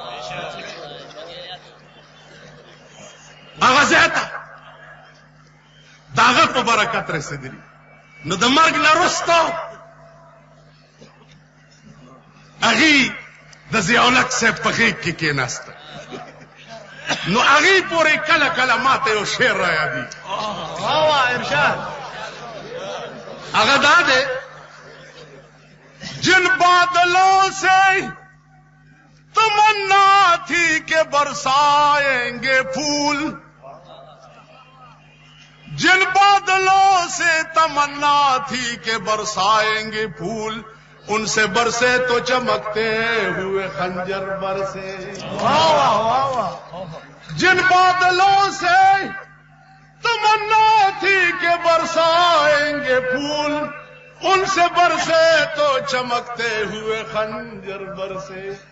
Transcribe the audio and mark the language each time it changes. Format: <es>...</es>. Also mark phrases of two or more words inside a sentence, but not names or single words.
<ps>هغه ځای ته د هغه په برکت رسېدلي نو د مرګ نه وروسته هغې د ضیاءالحق صاحب په غېږ کې کېناسته نو هغې پورې کله کله ماته یو شعر را یادېږي هغه دا دی</ps> <ur>جن بادلوں سے تمنا تھی کہ برسائیں گے پھول جن بادلوں سے تمنا تھی کہ برسائیں گے پھول ان سے برسے تو چمکتے ہوئے خنجر برسے جن بادلوں سے تمنا تھی کہ برسائیں گے پھول ان سے برسے تو چمکتے ہوئے خنجر برسے</ur>